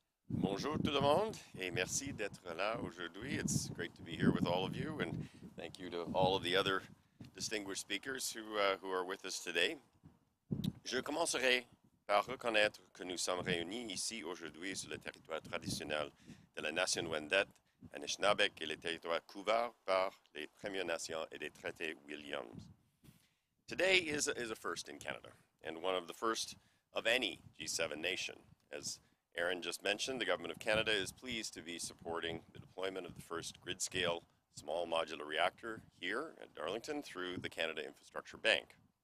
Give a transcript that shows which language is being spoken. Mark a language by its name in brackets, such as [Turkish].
[French] Bonjour tout le monde, et merci d'être là aujourd'hui. [English] It's great to be here with all of you, and thank you to all of the other distinguished speakers who are with us today. [French] Je commencerai par reconnaître que nous sommes réunis ici aujourd'hui sur le territoire traditionnel de la nation Wendat, Anishinaabeg, et les territoires couverts par les Premières Nations et les traités Williams. [English] Today is a first in Canada, and one of the first of any G7 nation. As Ehren just mentioned, the Government of Canada is pleased to be supporting the deployment of the first grid-scale small modular reactor here at Darlington through the Canada Infrastructure Bank.